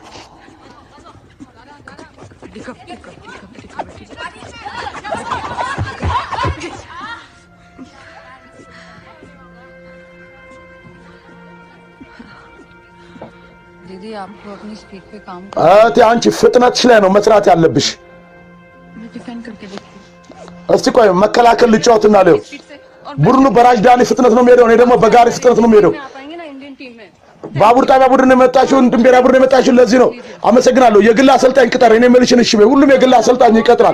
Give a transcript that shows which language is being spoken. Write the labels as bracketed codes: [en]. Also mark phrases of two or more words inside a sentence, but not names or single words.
[hi] दीदी आपको अपनी स्पीड पे काम [am] እህቴ አንቺ ፍጥነትሽ ላይ ነው መስራት ያለብሽ [hi] मैं डिफेंड करके देखती [am] እስቲ ቆይ መከላከል ልጫወትና ለው [hi] स्पीड से और [am] ቡድኑ በራጅዳኒ ፍጥነት ነው የሚሄደው እኔ ደግሞ በጋሪ ፍጥነት ነው የሚሄደው [hi] आ पाएंगे ना [en] Indian team [hi] में [am] ባቡር ጣቢያ ቡድን የመጣችው ድንቤራ ቡድን የመጣችው ለዚህ ነው አመሰግናለሁ የግል አሰልጣኝ ቅጠር እኔ መልሽን እሺ በይ ሁሉም የግል አሰልጣኝ ይቀጥራል